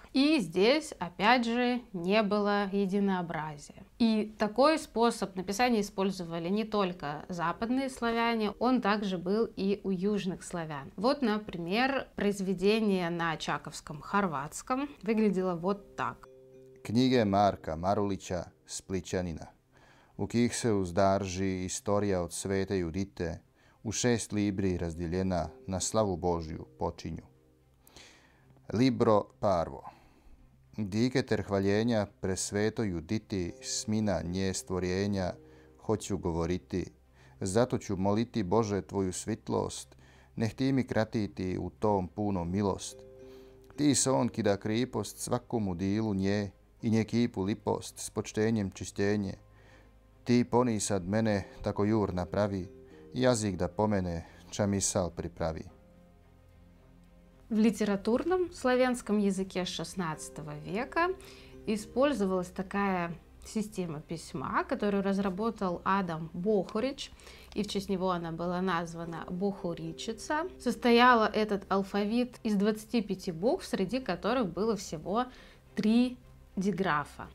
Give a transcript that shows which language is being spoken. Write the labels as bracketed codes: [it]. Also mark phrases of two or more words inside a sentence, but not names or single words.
[ru] И здесь, опять же, не было единообразия. И такой способ написания использовали не только западные славяне, он также был и у южных славян. Вот, например, произведение на чаковском хорватском выглядело вот так. [hr] Knjige Marka Marulića Splićanina, u kojih se uzdarži istorija od svete Judite, u 6 libri razdijeljena na slavu Božju počinju. Libro prvo. Diketer hvaljenja presvetoj Juditi, smina nje stvorjenja, hoću govoriti, zato ću moliti Bože tvoju svitlost, neh ti mi kratiti u tom puno milost. Ti son ki da kripost svakomu dilu nje i nje kipu lipost s počtenjem čištenje. Ti ponisad mene tako jur napravi, jazik da pomene, ča misal pripravi. [ru] В литературном славянском языке XVI века использовалась такая система письма, которую разработал Адам Бохорич, и в честь него она была названа Бохоричица. Состоял этот алфавит из 25 букв, среди которых было всего 3 диграфа.